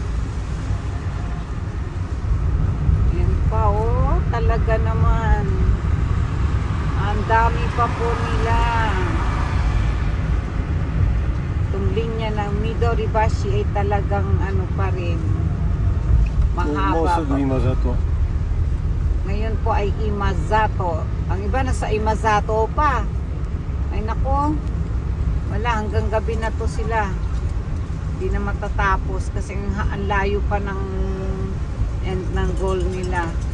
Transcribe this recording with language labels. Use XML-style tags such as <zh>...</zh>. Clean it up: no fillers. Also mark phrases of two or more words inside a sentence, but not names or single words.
<tl>Yan pa oh. Talaga naman. Ang dami pa po nila. Itong linya ng Midoribashi ay talagang ano pa rin.</tl> <ja>もう</ja> <tl>Mahaba</tl> <ja>すぐ</ja> <tl>pa.</tl> <ja>今里。</ja> <tl>Ngayon po ay Imazato. Ang iba nasa Imazato pa. Ay nako. Wala, hanggang gabi na to sila. Hindi na matatapos kasi ang layo pa ng end ng goal nila.</tl>